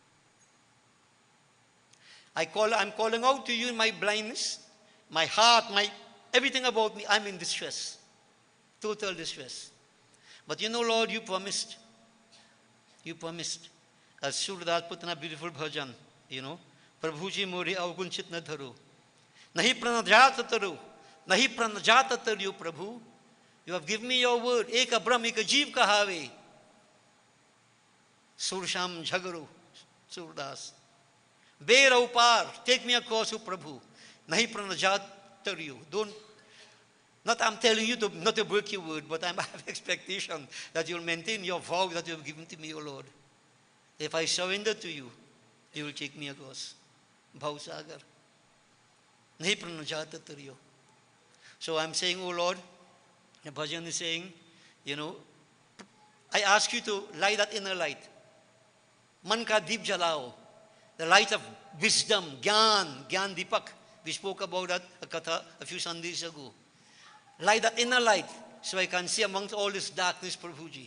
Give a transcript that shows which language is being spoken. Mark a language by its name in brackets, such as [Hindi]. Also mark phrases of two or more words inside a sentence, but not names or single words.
[English] I'm calling out to you in my blindness, my heart, everything about me. I'm in distress, total distress. But you know, Lord, you promised. You promised. As Surdas put in a beautiful bhajan, you know, [Hindi] प्रभुजी मोरी अवगुनचित न धरु. नहीं प्रनजात टरु। नहीं प्रनजात टरु, Prabhu. [English] You have given me your word. [Hindi] एक ब्रह्म, एक जीव कहावे। सुरशम झगरु, सूरदास. बेड़ा पार, [English] take me across, O Prabhu. [Hindi] नहीं प्रनजात टरु. [English] Not I'm telling you not to break your word, but I have expectation that you'll maintain your vow that you have given to me, O Lord. If I surrender to you, you will take me across. [Hindi] भवसागर। नहीं प्रनजात टरु. [English] So I'm saying, oh Lord, the bhajan is saying, you know, I ask you to light that inner light. [Hindi] मन का दीप जलाओ. [English] The light of wisdom, [Hindi] ज्ञान दीपक. [English] We spoke about that a few Sundays ago. Light that inner light so I can see amongst all this darkness, Prabhuji.